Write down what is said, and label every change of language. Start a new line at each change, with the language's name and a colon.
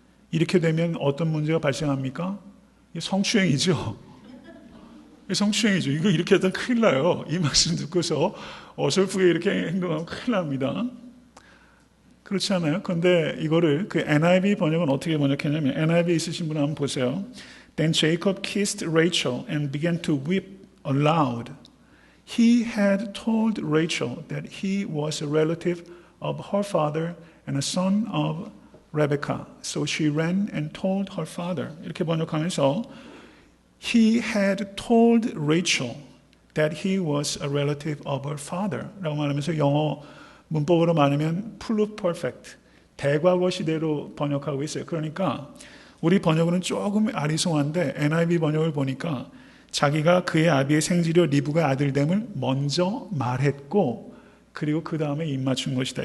Korean: 이렇게 되면 어떤 문제가 발생합니까? 성추행이죠. 성추행이죠. 이거 이렇게 하다 큰일 나요. 이 말씀 듣고서 어설프게 이렇게 행동하면 큰일 납니다. 그렇지 않아요? 그런데 이거를 그 NIV 번역은 어떻게 번역했냐면 NIV 있으신 분 한번 보세요.
English: Then Jacob kissed Rachel and began to weep aloud. He had told Rachel that he was a relative of her father and a son of Rebekah. So she ran and told her father.
Korean: 이렇게 번역하면서
English: He had told Rachel that he was a relative of her father.
Korean: 라고 말하면서 영어 문법으로 말하면 pluperfect, 대과거 시대로 번역하고 있어요. 그러니까 우리 번역은 조금 아리송한데 NIV 번역을 보니까 자기가 그의 아비의 생지려 리브가의 아들됨을 먼저 말했고 그리고 그 다음에 입맞춘 것이다.